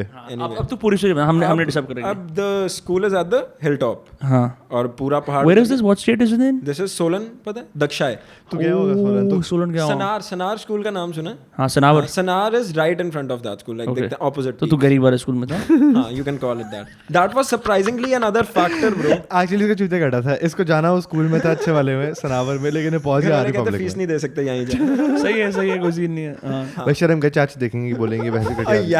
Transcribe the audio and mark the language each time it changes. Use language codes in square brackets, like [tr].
[hi] अब तो पूरी स्टोरी हमने डिसाइड करेंगे। [en] अब the school is at the hill top. [hi] हाँ, और पूरा पहाड़। [en] Where is this, what state is it in? This is Solan, [hi] पता है? [en] दक्षाय। [hi] तू गया होगा सोलन? तो सोलन गया हूं। सनार स्कूल का नाम सुना है? हाँ, Sanawar. [en] Sanawar is right in front of that school, like the opposite. [hi] तो तू गरीब वाले स्कूल में था। [en] हाँ, you can call it that. That was surprisingly another factor, bro. [hi] Actually इसका चूतिया कटा था, इसको जाना वो स्कूल में था अच्छे वाले में सनावर में, लेकिन पहुंच गया आर्मी पब्लिक में। फीस नहीं दे सकते यहीं जा। सही है, कोई सीन नहीं है। हाँ भाई शर्म के चाची देखेंगे, बोलेंगे वैसे कटिया